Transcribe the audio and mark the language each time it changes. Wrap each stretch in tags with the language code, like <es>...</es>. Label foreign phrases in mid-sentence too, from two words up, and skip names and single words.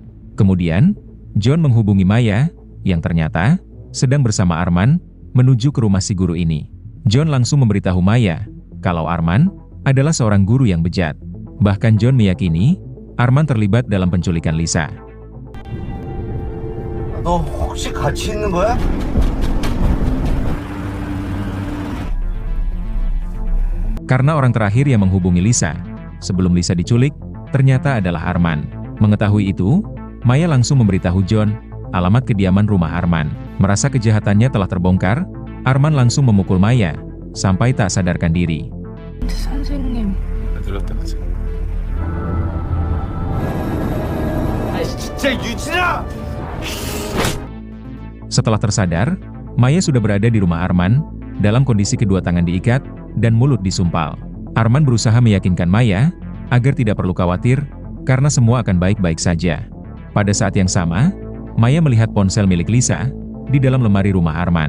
<id>Kemudian, John menghubungi Maya yang ternyata sedang bersama Arman menuju ke rumah si guru ini. John langsung memberitahu Maya kalau Arman adalah seorang guru yang bejat. Bahkan John meyakini Arman terlibat dalam penculikan Lisa.</id> <ko>너 혹시 같이 있는 거야?</ko> <id>Karena orang terakhir yang menghubungi Lisa sebelum Lisa diculik ternyata adalah Arman. Mengetahui itu, Maya langsung memberitahu John alamat kediaman rumah Arman. Merasa kejahatannya telah terbongkar, Arman langsung memukul Maya sampai tak sadarkan diri.</id> <ko>선생님, 들었다 그치? 아 진짜 유진아!</ko> <id>Setelah tersadar, Maya sudah berada di rumah Arman dalam kondisi kedua tangan diikat dan mulut disumpal. Arman berusaha meyakinkan Maya agar tidak perlu khawatir karena semua akan baik-baik saja. Pada saat yang sama, Maya melihat ponsel milik Lisa di dalam lemari rumah Arman.</id>